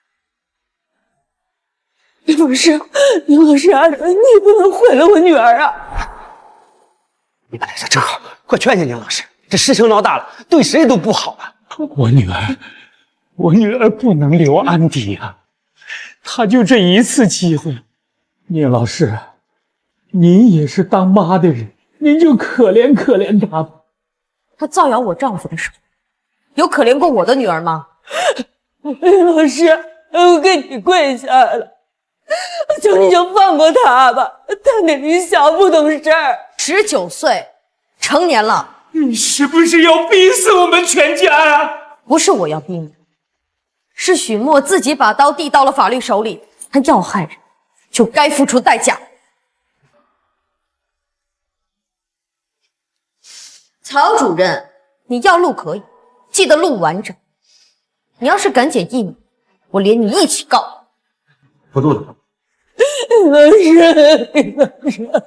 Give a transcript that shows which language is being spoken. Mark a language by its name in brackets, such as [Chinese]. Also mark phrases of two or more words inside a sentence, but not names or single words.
[Chinese] 林老師，你不能毀了我女兒啊！你们来的正好，快勸勸宁老師，這事情鬧大了，對誰都不好啊！我女兒不能留案底啊！她就這一次機會，寧老師，您也是當媽的人，您就可憐可憐她吧。她造謠我丈夫的時候，有可憐過我的女兒嗎？林老師，我給你跪下了。求你就放過他吧，他年齡小不懂事，19歲，成年了。你是不是要逼死我們全家呀？不是我要逼你，是許墨自己把刀遞到了法律手裡，他要害人，就該付出代價。曹主任，你要錄可以，記得錄完整。你要是敢剪1秒，我連你一起告。不錄了。老師，